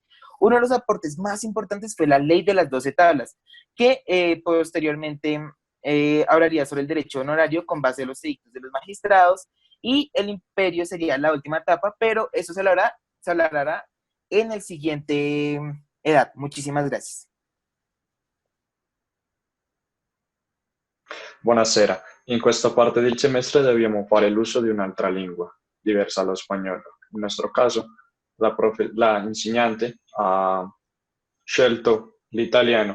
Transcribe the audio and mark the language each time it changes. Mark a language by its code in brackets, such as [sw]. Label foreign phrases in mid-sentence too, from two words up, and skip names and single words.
[es] Uno de los aportes más importantes fue la ley de las 12 tablas, que posteriormente hablaría sobre el derecho honorario con base en los edictos de los magistrados, y el imperio sería la última etapa, pero eso se hablará en el siguiente edad. Muchísimas gracias. [it] Buonasera, in questa parte del semestre dobbiamo fare l'uso di un'altra lingua, diversa dallo spagnolo. In nostro caso, la insegnante ha scelto l'italiano.